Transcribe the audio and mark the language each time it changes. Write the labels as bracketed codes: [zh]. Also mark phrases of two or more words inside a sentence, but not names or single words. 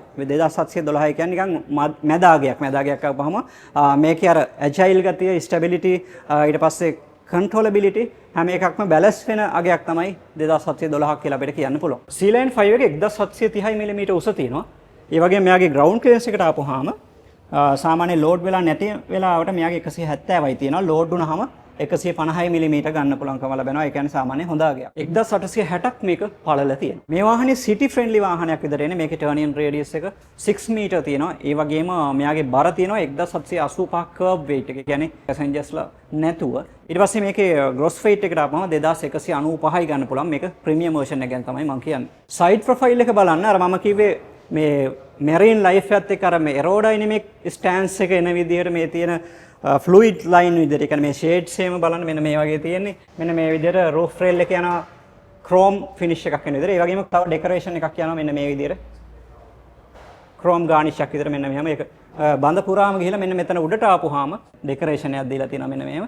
[si] 2712 කියන්නේ නිකන් මැදාගයක්. මැදාගයක් ආපුවාම මේකේ අර agile ගතිය, stability ඊට පස්සේ controllability හැම එකක්ම බැලන්ස් වෙන අගයක් තමයි 2712ක් කියලා අපිට කියන්න පුළුවන්. C-Line 5 එක 1730 mm උස තියෙනවා. ඒ වගේම මෙයාගේ [en] ground clearance [si] එකට ආපුවාම සාමාන්‍ය load වෙලා නැති වෙලාවට මෙයාගේ 170යි තියෙනවා. load වුණාම 150 mm ගන්න පුළුවන්කම ලැබෙනවා. ඒ කියන්නේ සාමාන්‍ය හොඳ අගයක්. 1860ක් මේක පළල තියෙනවා. මේ වාහනේ [en] city friendly [si] වාහනයක් විදිහට එන්නේ. මේකේ [en] turning radius [si] එක 6 meter තියෙනවා. ඒ වගේම මෙයාගේ බර තියෙනවා 1785 [en] curb weight [si] එක. කියන්නේ passengers ලා නැතුව. ඊට පස්සේ මේකේ [en] gross weight [si] එකට ආපුවම 2195යි ගන්න පුළුවන්. මේක [en] premium version [si] එක ගැන තමයි මම කියන්නේ. [en] side profile [si] එක බලන්න අර මම කිව්වේ මේ [en] marine life [si] එකත් එක්ක අර මේ [en] aerodynamic stance [si] එක එන විදිහට මේ තියෙන [en] fluid line [si] විදිහට. ඒ කියන්නේ මේ shades එහෙම බලන්න මෙන්න මේ වගේ තියෙන්නේ. මෙන්න මේ විදිහට [en] roof rail [si] එක යනවා [en] chrome finish [si] එකක් වෙන විදිහට. ඒ වගේම තව decoration එකක් යනවා මෙන්න මේ විදිහට. [en] chrome garnish [si] එකක් විතර මෙන්න මෙහෙම ඒක බඳ පුරාම ගිහිලා මෙන්න මෙතන උඩට ආපුවාම ඩෙකරේෂන් එකක් දීලා තියෙනවා මෙන්න මෙහෙම.